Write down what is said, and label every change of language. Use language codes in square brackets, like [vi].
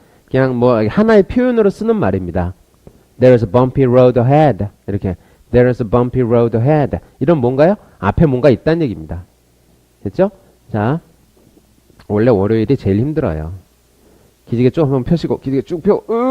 [ko] 그냥 뭐 하나의 표현으로 쓰는 말입니다. [en] There's a bumpy road ahead. [ko] 이렇게 [en] There's a bumpy road ahead. [ko] 이런 뭔가요? 앞에 뭔가 있다는 얘기입니다. 됐죠? 자, 원래 월요일이 제일 힘들어요. 기지개 쭉 한번 펴시고 기지개 쭉 펴.